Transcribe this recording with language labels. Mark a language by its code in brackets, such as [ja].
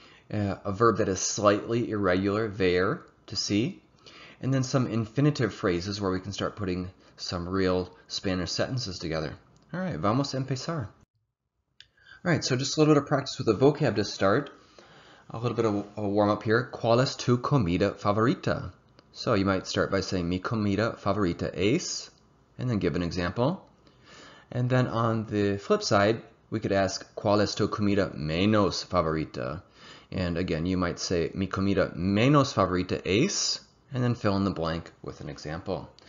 [en] A verb that is slightly irregular, ver, to see. And then some infinitive phrases where we can start putting some real Spanish sentences together. All right, [es] vamos a empezar. [en] All right, so just a little bit of practice with the vocab to start. A little bit of a warm up here. [es] ¿Cuál es tu comida favorita? [en] So you might start by saying [es] mi comida favorita es, [en] and then give an example. And then on the flip side, we could ask [es] ¿Cuál es tu comida menos favorita? [en] And again, you might say [es] mi comida menos favorita es, [en] and then fill in the blank with an example.